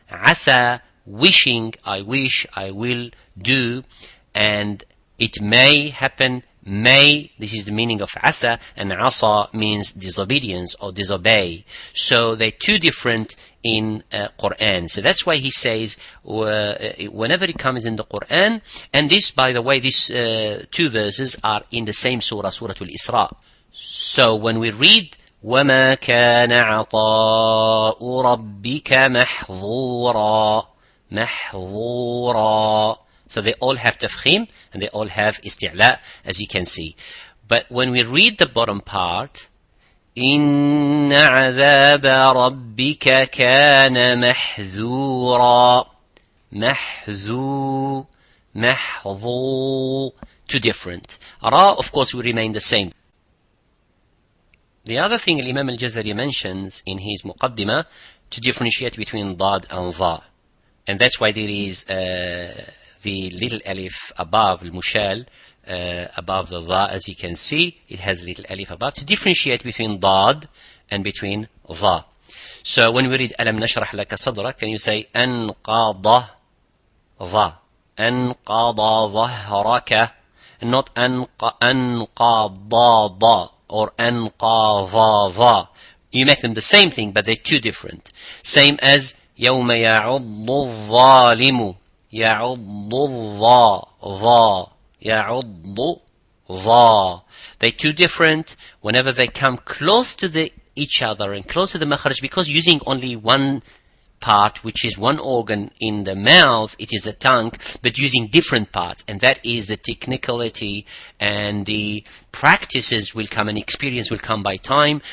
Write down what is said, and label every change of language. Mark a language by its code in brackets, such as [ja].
[en] عسى, wishing, I wish, I will do, and it may happen, may, this is the meaning of asa, and asa means disobedience or disobey. So they're two different in Qur'an. So that's why he says whenever it comes in the Qur'an, and this, by the way, these two verses are in the same surah, Surah Al-Isra. So when we read [ar] وَمَا كَانَ عَطَاءُ رَبِّكَ مَحْظُورًا محظورا. [en] So they all have tafkhim and they all have isti'la, as you can see. But when we read the bottom part, [ar] إِنَّ عَذَابَ رَبِّكَ كَانَ مَحْذُورًا محذور محظور, [en] two different. Ra, of course, will remain the same. The other thing Imam Al-Jazari mentions in his Muqaddimah, to differentiate between dad and dha. And that's why there is the little alif above al-mushal, above the dha, as you can see, it has a little alif above, to differentiate between dad and between dha. So when we read alam nashrah laka sadrak, can you say anqada dha, anqada dhahraka, and not anqada dha or anqadha dha. You make them the same thing, but they're two different. Same as [ar] يوم يعض الظالم يعض الظا ظا يعض ظا. [en] They're two different whenever they come close to each other and close to the makhraj, because using only one part, which is one organ in the mouth, it is a tongue, but using different parts, and that is the technicality, and the practices will come, and experience will come by time.